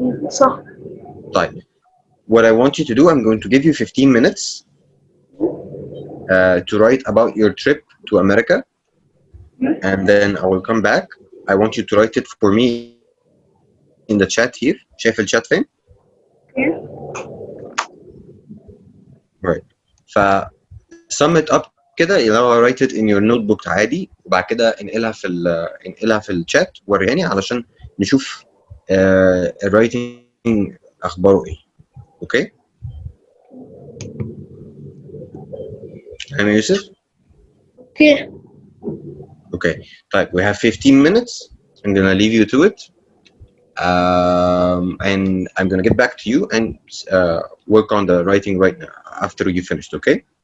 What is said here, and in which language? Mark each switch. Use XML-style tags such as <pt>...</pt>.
<ar>صح. طيب.</ar> <en>What I want you to do, I'm going to give you 15 minutes to write about your trip to America, and then I will come back. I want you to write it for me in the chat here.</en> <ar>شايف الشات فين؟ Right. ف</ar> <en>sum it up</en> <ar>كده اللي هو</ar> <en>write it in your notebook</en> <ar>عادي وبعد كده انقلها في الشات ورياني علشان نشوف الرايتنج اخباره ايه.</ar> <en>Okay? I'm Yusuf. Okay. Okay. طيب we have 15 minutes. I'm gonna leave you to it. And I'm gonna get back to you and work on the writing right now after you finished, okay?</en>